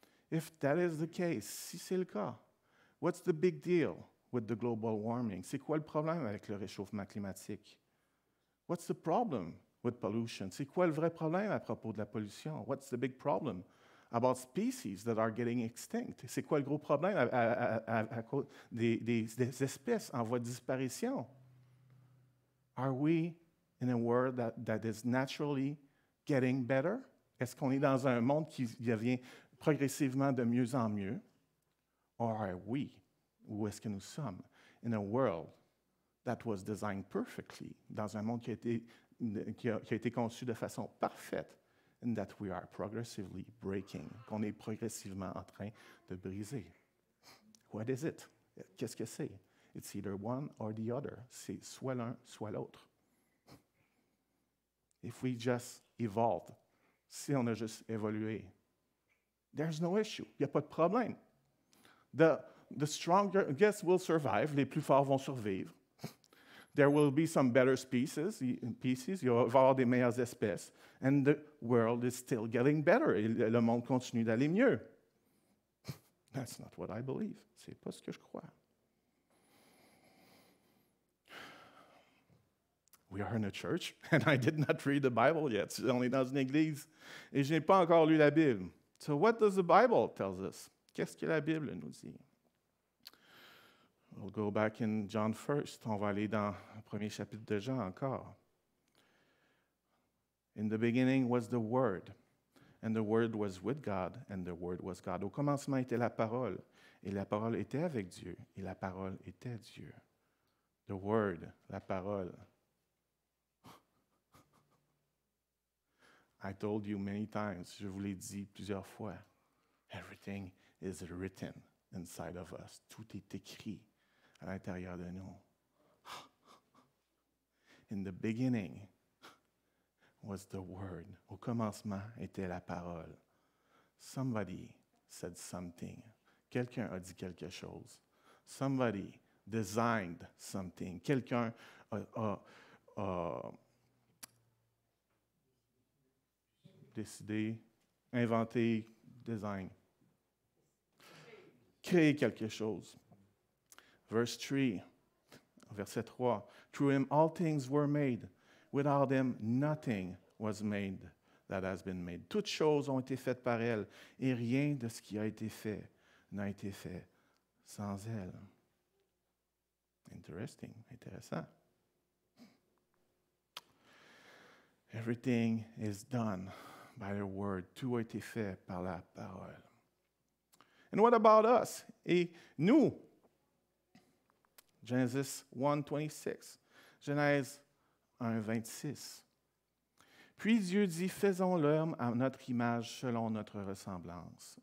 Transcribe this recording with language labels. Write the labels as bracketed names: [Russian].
[English] If that is the case, [French] si c'est le cas, [English] what's the big deal with the global warming? [French] C'est quoi le problème avec le réchauffement climatique? [English] What's the problem with pollution? [French] C'est quoi le vrai problème à propos de la pollution? [English] What's the big problem about species that are getting extinct? [French] C'est quoi le gros problème à cause des espèces en voie de disparition? [English] Are we in a world that is naturally getting better? [French] Est-ce qu'on est dans un monde qui devient progressivement de mieux en mieux? [English] Or are we, [French] où est-ce que nous sommes, [English] in a world that was designed perfectly, [French] dans un monde qui a été conçu de façon parfaite, [English] and that we are progressively breaking, [French] qu'on est progressivement en train de briser? [English] What is it? [French] Qu'est-ce que c'est? [English] It's either one or the other. [French] C'est soit l'un, soit l'autre. [English] If we just evolved, [French] si on a juste évolué, [English] there's no issue. [French] Il n'y a pas de problème. [English] The strongest will survive. [French] Les plus forts vont survivre. [English] There will be some better species. [French] Il va y avoir des meilleures espèces. [English] And the world is still getting better. [French] Et le monde continue d'aller mieux. [English] That's not what I believe. [French] C'est pas ce que je crois. [English] We are in a church, and I did not read the Bible yet. [French] On est dans une église, et je n'ai pas encore lu la Bible. [English] So what does the Bible tell us? [French] Qu'est-ce que la Bible nous dit? [English] We'll go back in John first. [French] On va aller dans le premier chapitre de Jean encore. [English] In the beginning was the Word, and the Word was with God, and the Word was God. [French] Au commencement était la parole, et la parole était avec Dieu, et la parole était Dieu. [English] The Word, [French] la parole. [English] I told you many times, [French] je vous l'ai dit plusieurs fois, [English] everything is written inside of us. [French] Tout est écrit à l'intérieur de nous. [English] In the beginning was the Word. [French] Au commencement était la parole. [English] Somebody said something. [French] Quelqu'un a dit quelque chose. [English] Somebody designed something. [French] Quelqu'un a décidé, inventé, design. Créer quelque chose. Verse 3, verset 3. [English] Through him all things were made. Without him nothing was made that has been made. [French] Toutes choses ont été faites par elle, et rien de ce qui a été fait n'a été fait sans elle. [English] Interesting, intéressant. Everything is done by the word. [French] Tout a été fait par la parole. [English] And what about us? [French] Et nous? [English] Genesis 1:26. [French] Genèse 1:26. Puis Dieu dit, faisons l'homme à notre image selon notre ressemblance.